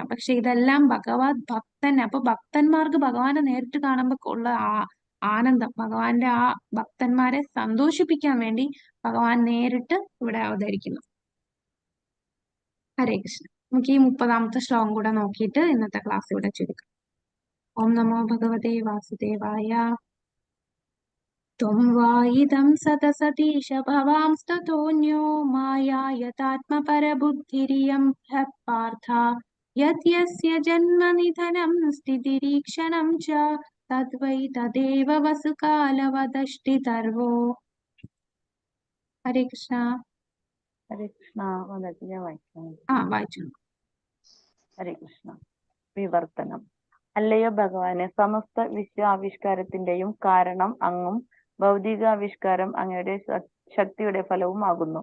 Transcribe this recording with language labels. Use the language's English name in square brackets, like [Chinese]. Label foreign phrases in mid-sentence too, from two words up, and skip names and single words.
[Malayalam] പക്ഷെ ഇതെല്ലാം ഭഗവത് ഭക്തൻ, അപ്പൊ ഭക്തന്മാർക്ക് ഭഗവാനെ നേരിട്ട് കാണുമ്പോൾ ഉള്ള ആനന്ദം, ഭഗവാന്റെ ആ ഭക്തന്മാരെ സന്തോഷിപ്പിക്കാൻ വേണ്ടി ഭഗവാൻ നേരിട്ട് ഇവിടെ അവതരിക്കുന്നു. ഹരേ കൃഷ്ണ. നമുക്ക് ഈ 30ാമത്തെ ശ്ലോകം കൂടെ നോക്കിയിട്ട് ഇന്നത്തെ ക്ലാസ് ഇവിടെ ചുരുക്കാം. [Sanskrit] ॐ नमो भगवते वासुदेवाय. त्वं वा इदं सतसतीश भवांस्ततोऽन्यो मायायतात्मपरबुद्धिरियं ह्यपार्थ यस्य जन्मनिधनं स्थितिरीक्षणं च तद्वै तदेव वसुकालवदष्टितर्वो. हरे कृष्ण. [Malayalam] ഹരേ കൃഷ്ണ. മാതാജി ഞാൻ വായിക്കാം. വായിച്ചു. ഹരേ കൃഷ്ണ. വിവർത്തനം. അല്ലയോ ഭഗവാനെ, സമസ്ത വിശ്വാവിഷ്കാരത്തിന്റെയും കാരണം അങ്ങും ഭൗതികാവിഷ്കാരം അങ്ങയുടെ ശക്തിയുടെ ഫലവും ആകുന്നു.